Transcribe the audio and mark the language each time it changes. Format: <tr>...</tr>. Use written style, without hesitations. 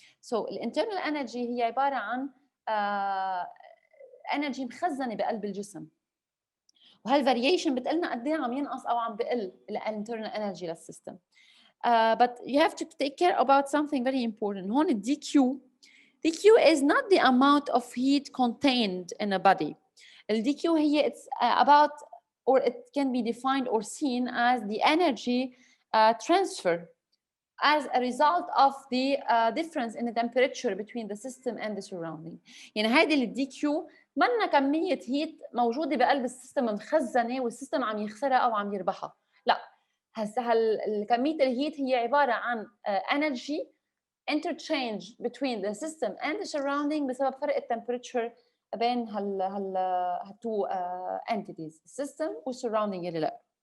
<ar>So الinternal energy هي عباره عن energy مخزنه بقلب الجسم. وهالفاريشن بتقلنا قد ايه عم ينقص او عم بقل الinternal energy للسيستم.</ar> <en>But you have to take care about something very important. هون dq is not the amount of heat contained in a body. dq هي it's about, or it can be defined or seen as the energy transfer as a result of the difference in the temperature between the system and the surrounding.</en> <ar>يعني هيدي الدي كيو منا كمية هيت موجودة بقلب السيستم مخزنة والسيستم عم يخسرها أو عم يربحها، لا، هسه كمية الهيت هي عبارة عن</ar> <en>energy interchange between the system and the surrounding</en> <ar>بسبب فرق التمبريتشر بين هالتو entities، السيستم والsurrounding اللي لا.</ar>